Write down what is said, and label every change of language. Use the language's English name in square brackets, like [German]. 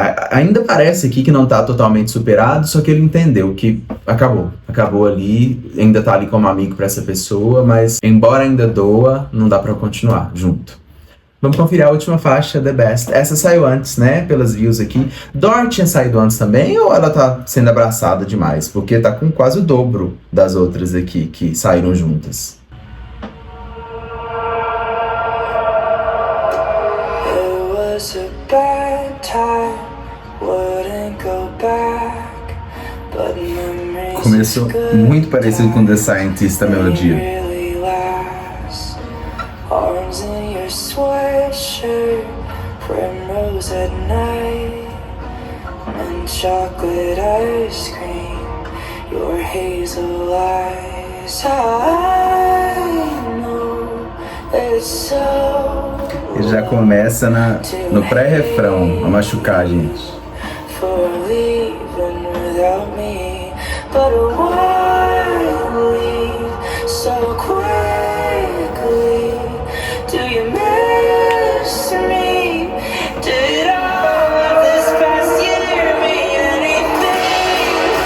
[Portuguese] Ainda parece aqui que não tá totalmente superado, só que ele entendeu que acabou ali, ainda tá ali como amigo para essa pessoa, mas embora ainda doa, não dá para continuar junto. Vamos conferir a última faixa, The Best. Essa saiu antes, né? Pelas views aqui. Dor tinha saído antes também ou ela tá sendo abraçada demais? Porque tá com quase o dobro das outras aqui que saíram juntas. [English] It was a bad time, wouldn't go back, but memories [Portuguese] Começou muito parecido com The Scientist, a melodia. [English] really last. Arms in your sweatshirt, primrose at night, and chocolate ice cream, your hazel eyes. I know it's so [Portuguese] Ele já começa no pré-refrão a machucar a gente. [English] for leaving without me, but why leave so quickly? Do you miss me? Did all of this past year mean anything?